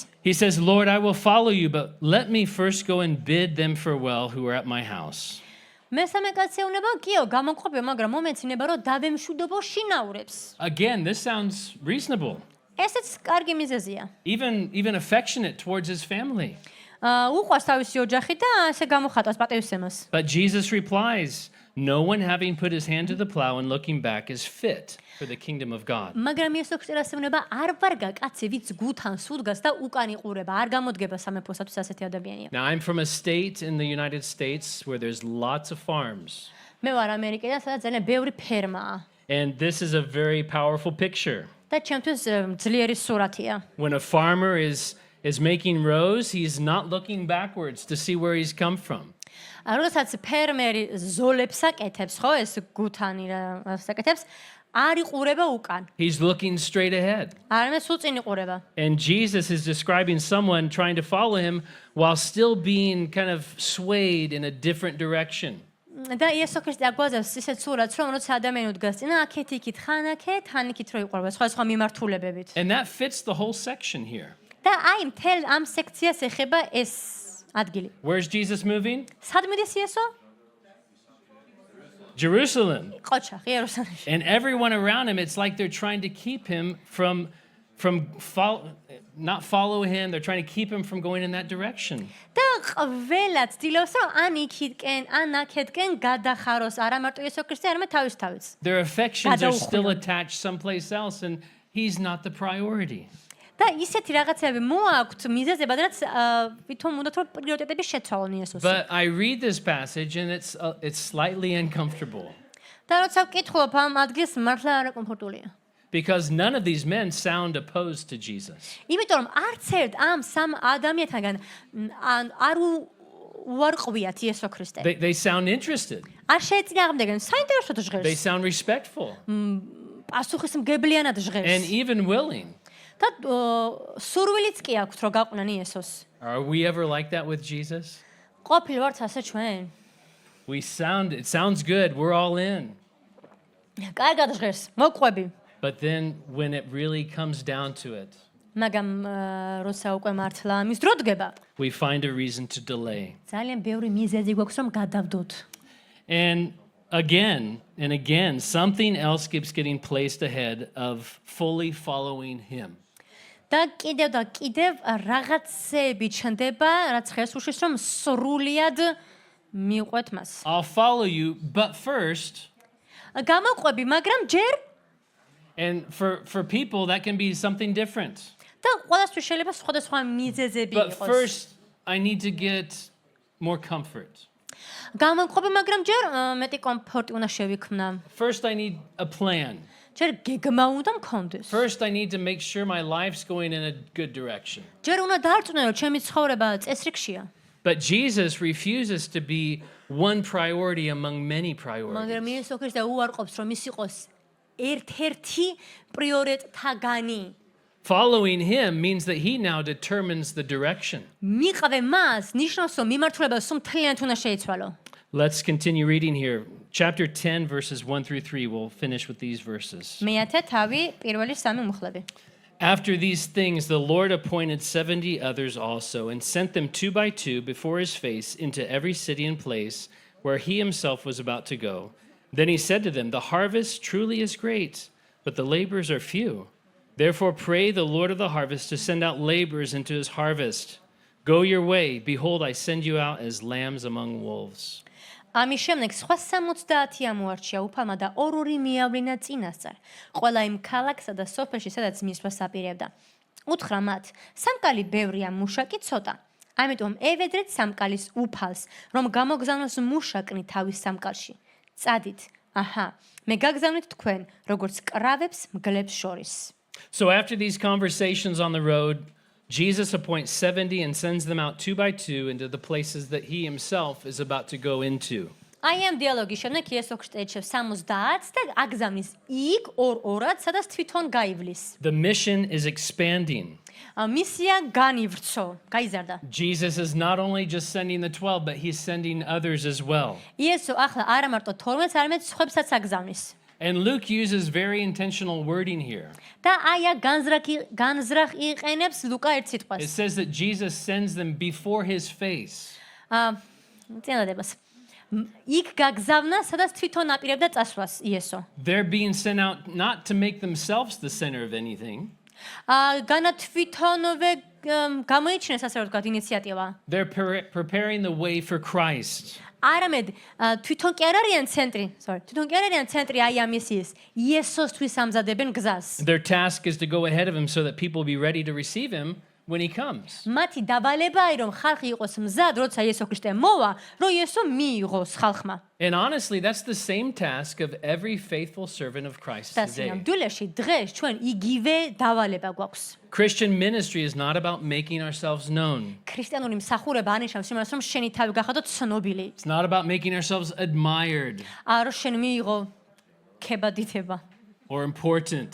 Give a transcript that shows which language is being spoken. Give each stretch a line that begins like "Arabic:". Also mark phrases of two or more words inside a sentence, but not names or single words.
English: He says, Lord, I will follow you, but let me first go and bid them farewell who are at my house.
Georgian: მესამე კაცი ეუბნება, კიო, გამოყვებიო, მაგრამ მომენტს ინება, რომ დავემშვიდობო შინაურებს.
English: Again, this sounds reasonable,
Georgian: ესეც კარგი მიზეზია.
English: even affectionate towards his family.
Georgian: უყვარს თავისი ოჯახი და ასე გამოხატავს პატივისცემას.
English: But Jesus replies, no one having put his hand to the plow and looking back is fit for the kingdom of God.
Georgian: მაგრამ იესო ქრისტეს ეუბნება, არ ვარგა კაცი, ვიც გუთან სუდგას და უკან იყურება, არ გამოდგება სამეფოსათვის ასეთი ადამიანია.
English: Now, I'm from a state in the United States where there's lots of farms.
Georgian: მე ვარ ამერიკიდან, სადაც ძალიან ბევრი ფერმაა.
English: And this is a very powerful picture.
Georgian: და ჩემთვის ძლიერი სურათია.
English: When a farmer is making rows, he's not looking backwards to see where he's come from.
Georgian: როდესაც ფერმერი ზოლებს აკეთებს, ხო, ეს გუთანი რა საკეთებს, არ იყურება უკან.
English: He's looking straight ahead.
Georgian: არამედ სულ წინ იყურება.
English: And Jesus is describing someone trying to follow him while still being kind of swayed in a different direction.
Georgian: და იესო ქრისტე აგვაძლევს ისეთ სურათს, რომ როცა ადამიანი უდგას წინა, აქეთ იქით, ხან აქეთ, ხან იქით რო იყურება, სხვა მიმართულებებით.
English: And that fits the whole section here.
Georgian: და აი მთელ ამ სექციას ეხება ეს ადგილი.
English: Where's Jesus moving?
Georgian: სად მიდის იესო? Jerusalem. ყოჩახ, იერუსალიმში.
English: And everyone around him, it's like they're trying to keep him from not follow him. They're trying to keep him from going in that direction.
Georgian: და ყველა ცდილობს, რომ ან იქითკენ, ან აქეთკენ გადახაროს, არა მარტო იესო ქრისტე, არამედ თავის.
English: Their affections are still გადაუხურონ. attached someplace else, and he's not the priority.
Georgian: და ისეთი რაღაცები მოაქვთ მიზეზებად, რაც ვითომ უნდათ რომ პრიორიტეტები შეცვალონ იესოს.
English: But I read this passage, and it's slightly uncomfortable
Georgian: და როცა ვკითხულობ ამ ადგილს, მართლა არაკომფორტულია.
English: because none of these men sound opposed to Jesus.
Georgian: იმიტომ რომ არც ერთ ამ სამ ადამიანთაგან არ უარყვიათ იესო ქრისტე.
English: They sound interested.
Georgian: არ შეეწინააღმდეგენ, საინტერესოდ They ჟღერს.
English: sound respectful
Georgian: პასუხისმგებლიანად and ჟღერს.
English: even willing.
Georgian: და სურვილიც კი აქვთ რომ გაყვნენ იესოს.
English: Are we ever like that with Jesus?
Georgian: ყოფილ ვართ ასე ჩვენ.
English: It sounds good. We're all in.
Georgian: კარგად ჟღერს, მოყვები.
English: But then when it really comes down to it,
Georgian: მაგრამ როცა უკვე მართლა ამის დრო დგება,
English: we find a reason to delay.
Georgian: ძალიან ბევრი მიზეზი გვაქვს რომ გადავდოთ.
English: And again and again, something else keeps getting placed ahead of fully following him.
Georgian: და კიდევ რაღაცები ჩნდება, რაც ხეს უშვის რომ სრულიად მიყვეთ მას.
English: I'll follow you, but first,
Georgian: გამოყვები, მაგრამ ჯერ
English: And for people, that can be something different.
Georgian: და ყველასთვის შეიძლება სხვადასხვა მიზეზები But იყოს.
English: first, I need to get more comfort.
Georgian: გამომყოფი, მაგრამ ჯერ მეტი კომფორტი უნდა შევიქმნა.
English: First, I need a plan.
Georgian: ჯერ გეგმა უნდა მქონდეს.
English: First, I need to make sure my life's going in a good direction.
Georgian: ჯერ უნდა დარწმუნო, რომ ჩემი ცხოვრება წესრიგშია.
English: But Jesus refuses to be one priority among many მაგრამ priorities.
Georgian: იესო ქრისტე უარყოფს, რომ ის იყოს ერთ-ერთი პრიორიტეტთაგანი.
English: Following him means that he now determines the direction.
Georgian: მიყავე მას, ნიშნავს, რომ მიმართულება სულ მთლიანად უნდა შეიცვალო.
English: Let's continue reading here. Chapter 10, verses 1 through 3. We'll finish with these verses.
Georgian: მეათე თავი პირველი სამი მუხლები.
English: After these things, the Lord appointed 70 others also, and sent them 2 by 2 before his face into every city and place where he himself was about to go. Then he said to them, "The harvest truly is great, but the laborers are few. Therefore pray the Lord of the harvest to send out laborers into his harvest. Go your way. Behold, I send you out as lambs among wolves."
Georgian: ამის შემდეგ სხვა 70 ამოარჩია უფალმა და ორ-ორი მიავლინა წინასწარ. ყველა იმ ქალაქსა და სოფელში, სადაც მისვლა საპირებდა. უთხრა მათ, სამკალი ბევრია, მუშაკი ცოტა. ამიტომ ევედრეთ სამკალის უფალს, რომ გამოგზავნოს მუშაკნი თავის სამკალში. წადით, აჰა, მე გაგზავნით თქვენ, როგორც კრავებს მგლებს შორის.
English: So after these conversations on the road, Jesus appoints 70 and sends them out 2 by 2 into the places that he himself is about to go into.
Georgian: აი ამ დიალოგის შემდეგ იესო ქრისტე ეჩევს 70 და აგზავნის იქ ორ-ორად, სადაც თვითონ გაივლის.
English: The mission is expanding.
Georgian: მისია განივრცო, გაიზარდა.
English: Jesus is not only just sending the 12, but he's sending others as well.
Georgian: იესო ახლა არა მარტო 12-ს, არამედ სხვებსაც აგზავნის.
English: And Luke uses very intentional wording here.
Georgian: და აი განზრახ იყენებს ლუკა ერთ It სიტყვას.
English: says that Jesus sends them before his face.
Georgian: წინადადებას. იქ გაგზავნა, სადაც თვითონ აპირებდა წასვლას იესო.
English: They're being sent out not to make themselves the center of anything.
Georgian: განა თვითონვე გამოიჩინეს, ასე რომ ვთქვათ, ინიციატივა.
English: They're preparing the way for Christ.
Georgian: არამედ თვითონ კი არ არიან ცენტრი აი ამ მისიის. იესოსთვის ამზადებენ გზას.
English: Their task is to go ahead of him so that people be ready to receive him when he comes.
Georgian: მათი დავალებაა, რომ ხალხი იყოს მზად, როცა იესო ქრისტე მოვა, რომ იესო მიიღოს ხალხმა.
English: And honestly, that's the same task of every faithful servant of Christ და today.
Georgian: სინამდვილეში დღეს ჩვენ იგივე დავალება გვაქვს.
English: Christian ministry is not about making ourselves known.
Georgian: ქრისტიანული მსახურება ანიშნავს იმას, რომ შენი თავი გახადო ცნობილი.
English: It's not about making ourselves admired
Georgian: რომ შენ მიიღო ქებადითება.
English: or important,